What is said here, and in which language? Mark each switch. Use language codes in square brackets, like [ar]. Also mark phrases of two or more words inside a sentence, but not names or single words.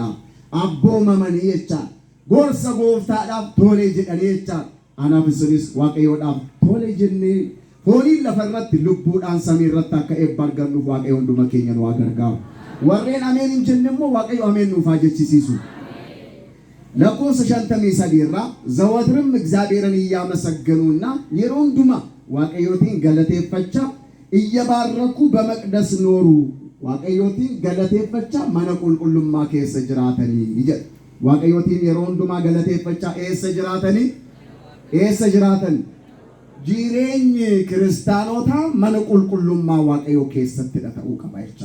[om] Abboomamanii jecha gorsa gooftaadhaaf tole jedhanii jecha anaaf isinis Waaqayyoodhaaf tole jennee fooniin lafarratti lubbuudhaan samii irratti akka eebba argannuuf Waaqayyo hunduma keenya nu gargaaru. Warreen ameen hin jenne immoo Waaqayyo ameen nuuf haa jechisiisu. lakkoofsa 53 irraa [am] ዘወትርም እግዚአብሔርን እያመሰገኑና [om] yeroo hundumaa waaqayyootiin galateeffachaa [am] እየባረኩ በመቅደስ ኖሩ [om] waaqayyootiin galateeffachaa mana qulqullummaa keessa jiraatanii jedha. waaqayyootiin yeroo hundumaa galateeffachaa eessa jiraatan jireenyi kiristaanotaa mana qulqullummaa waaqayyoo keessatti ta'uu qaba jechuudha.